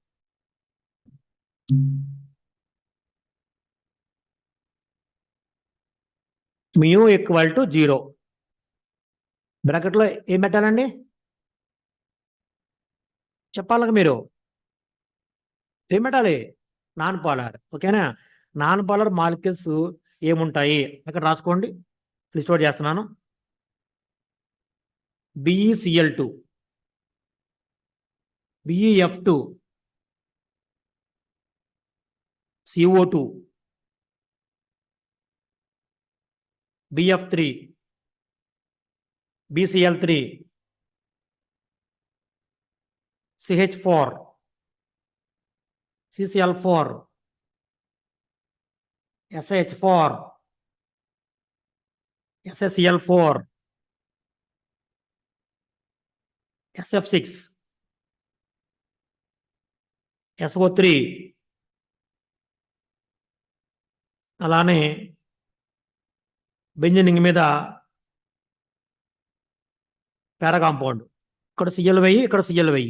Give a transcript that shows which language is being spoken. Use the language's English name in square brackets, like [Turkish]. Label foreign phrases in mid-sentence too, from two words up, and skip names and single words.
[English] mu equal to 0 [Telugu] బ్రాకెట్లో ఏం పెట్టాలండి చెప్పాలి మీరు, ఏం పెట్టాలి? [English] non polar. [Telugu] ఓకేనా? [English] non polar molecules [Telugu] ఏముంటాయి అక్కడ రాసుకోండి. [English] list out [Telugu] చేస్తున్నాను. BeCl2, BeF2, CO2, BF3, BCl3, CH4, CCl4, SH4, SSCl4, SF6, SO3, అలానే బెంజీన్ మీద [English] para compound, [Telugu] ఇక్కడ Cl వెయ్యి, ఇక్కడ Cl వెయ్యి.